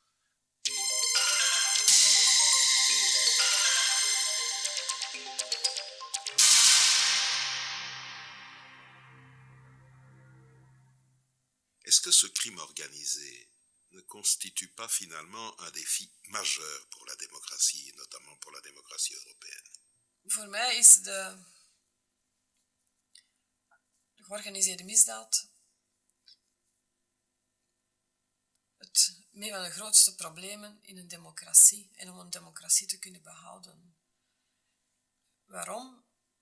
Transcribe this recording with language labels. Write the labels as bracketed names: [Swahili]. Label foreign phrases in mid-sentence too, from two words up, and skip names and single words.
[French] Est-ce que ce crime organisé ne constitue pas finalement un défi majeur pour la démocratie, et notamment pour la démocratie européenne? [Dutch] Voor mij is de georganiseerde misdaad een van de grootste problemen in een democratie en om een democratie te kunnen behouden. Waarom?